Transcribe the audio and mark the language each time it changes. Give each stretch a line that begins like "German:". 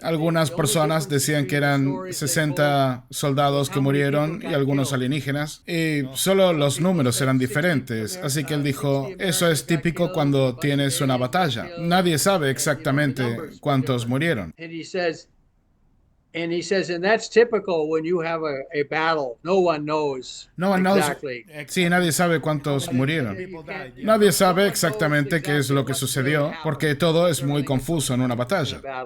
Spanish: Algunas personas decían que eran 60 soldados que murieron y algunos alienígenas, y solo los números eran diferentes. Así que él dijo, eso es típico cuando tienes una batalla. Nadie sabe exactamente cuántos murieron.
English: And he says, and that's typical when you have a battle. No one knows exactly.
Spanish: Sí, nadie sabe cuántos murieron. Nadie sabe exactamente qué es lo que sucedió, porque todo es muy confuso en una batalla.